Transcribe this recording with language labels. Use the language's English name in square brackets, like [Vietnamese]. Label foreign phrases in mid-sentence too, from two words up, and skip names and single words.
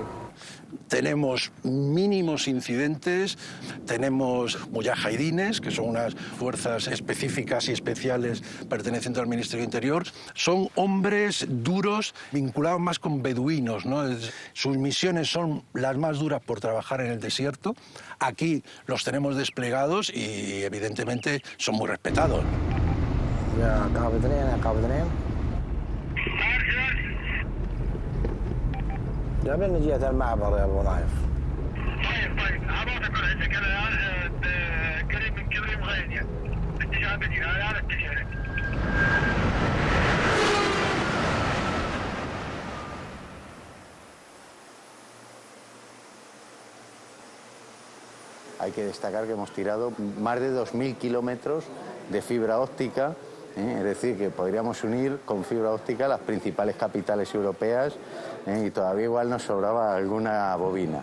[Spanish] Tenemos mínimos incidentes, tenemos mujahidines, que son unas fuerzas específicas y especiales pertenecientes al Ministerio del Interior. Son hombres duros, vinculados más con beduinos, ¿no? Sus misiones son las más duras por trabajar en el desierto. Aquí los tenemos desplegados y evidentemente son muy respetados. [Arabic] قبل نجية المعبر يا الوظائف. طيب عبرتك عندك انا الان قريب من كبري مغينيا باتجاه المدينه انا اتجه لك. [Spanish] Hay que destacar que hemos tirado más de 2.000 kilómetros de fibra óptica, es decir, que podríamos unir con fibra óptica las principales capitales europeas, y todavía igual nos sobraba alguna bobina.